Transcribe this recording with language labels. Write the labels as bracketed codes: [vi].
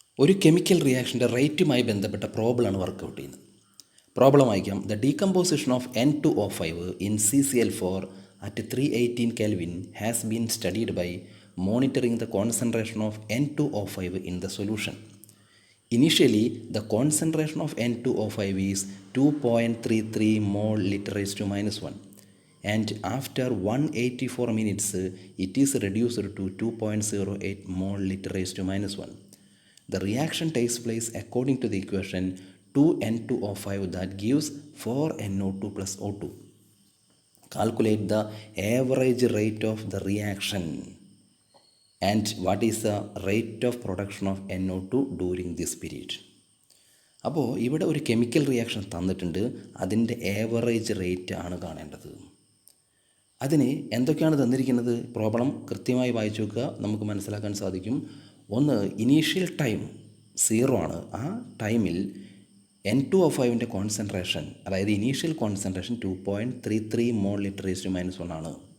[ml] ഒരു കെമിക്കൽ റിയാക്ഷൻ്റെ റേറ്റുമായി ബന്ധപ്പെട്ട പ്രോബ്ലമാണ് വർക്കൗട്ട് ചെയ്യുന്നത്. പ്രോബ്ലം വായിക്കാം. [en] The decomposition of N2O5 in CCl4 at 318 Kelvin has been studied by monitoring the concentration of N2O5 in the solution. Initially, the concentration of N2O5 is 2.33 mole (L/-1), and after 184 minutes, it is reduced to 2.08 mole (L/-1). The reaction takes place according to the equation 2N2O5 that gives 4NO2 plus O2. Calculate the average rate of the reaction. And what is the rate of production of NO2 during this period? [ml] അപ്പോൾ ഇവിടെ ഒരു chemical reaction തന്നിട്ടുണ്ട്, അതിൻ്റെ average rate ആണ് കാണേണ്ടത്. അതിന് എന്തൊക്കെയാണ് തന്നിരിക്കുന്നത്? പ്രോബ്ലം കൃത്യമായി വായിച്ചു നോക്കുക, നമുക്ക് മനസ്സിലാക്കാൻ സാധിക്കും. ഒന്ന്, ഇനീഷ്യൽ ടൈം 0 ആണ്. ആ ടൈമിൽ N2O5ൻ്റെ കോൺസെൻട്രേഷൻ, അതായത് ഇനീഷ്യൽ കോൺസെൻട്രേഷൻ 2.33 മോൾ (L/-1) ആണ്.